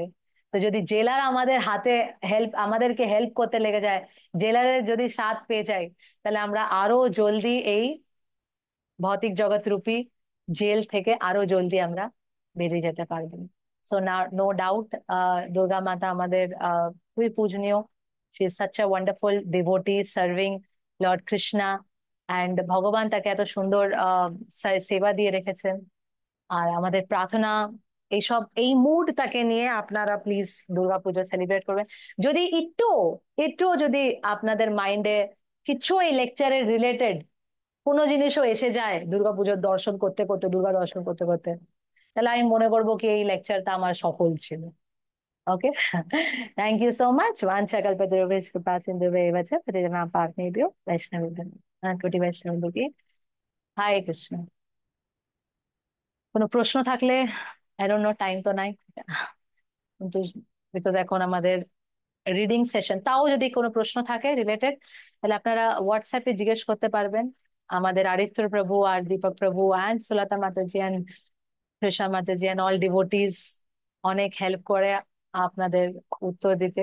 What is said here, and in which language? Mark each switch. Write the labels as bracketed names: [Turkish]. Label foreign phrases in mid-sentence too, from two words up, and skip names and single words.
[Bangla] তো যদি জেলার আমাদের হাতে হেল্প, আমাদেরকে হেল্প করতে লেগে যায়, জেলারের যদি সাথ পেয়ে যাই, তাহলে আমরা আরো জলদি এই ভৌতিক জগৎ রূপী জেল থেকে আরো জলদি আমরা বেরিয়ে যেতে পারবো। সো না, [English] no doubt, [Bangla] দুর্গা মাতা আমাদের খুবই পূজনীয়। [English] She is such a wonderful devotee serving Lord Krishna, and [Bangla] ভগবান তাকে এত সুন্দর সেবা দিয়ে রেখেছেন। আর আমাদের প্রার্থনা, এইসব এই মুড তাকে নিয়ে আপনারা প্লিজ দুর্গাপুজো সেলিব্রেট করবেন। যদি একটু একটু যদি আপনাদের মাইন্ডে কিছু এই লেকচারের রিলেটেড কোনো জিনিসও এসে যায় দুর্গাপুজোর দর্শন করতে করতে, দুর্গা দর্শন করতে করতে, তাহলে আমি মনে করবো কি এই লেকচারটা আমার সফল ছিল। ওকে, [English] Thank you so much. [Sanskrit] वाञ्छा कल्पतरुभ्यश्च कृपा सिन्धुभ्येव च पतितानां पावनेभ्यो वैष्णवेभ्यो कोटि वैष्णव की। [Bangla] হারে কৃষ্ণ। কোনো প্রশ্ন থাকলে, [English] I don't know, [Bangla] টাইম তো নাই কিন্তু, বিকজ এখন আমাদের রিডিং সেশন, তাও যদি কোনো প্রশ্ন থাকে রিলেটেড, তাহলে আপনারা হোয়াটসঅ্যাপে জিজ্ঞেস করতে পারবেন। আমাদের আদিত্য প্রভু আর দীপক প্রভু অ্যান্ড সুলতা মাতাজি অ্যান্ড তৃষা মাতাজি [English] and all devotees [Bangla] অনেক হেল্প করে আপনাদের উত্তর দিতে।